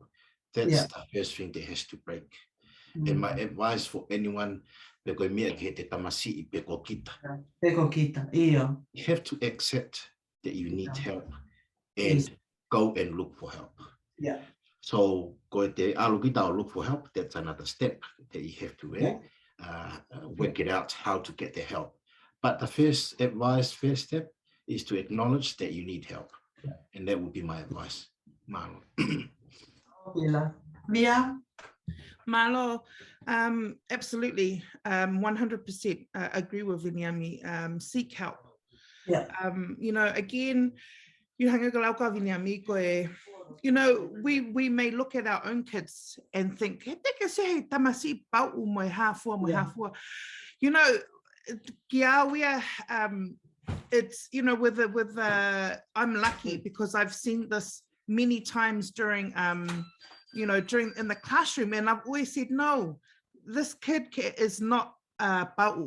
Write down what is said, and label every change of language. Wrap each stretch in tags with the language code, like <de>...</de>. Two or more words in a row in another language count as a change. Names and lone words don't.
<en>That's the first thing that has to break. And my advice for anyone, you have to accept that you need help and go and look for help. Yeah. So go</en> <to>te alugita</to> <en>or look for help. That's another step that you have to work it out how to get the help. But the first step is to acknowledge that you need help, and that would be my advice. Malo. Mia? Malo, absolutely, 100% agree with Viliami. Seek help. Yeah. Again, we may look at our own kids and think, it's, I'm lucky because I've seen this many times during in the classroom, and I've always said, no, this kid is not ba'u.</en>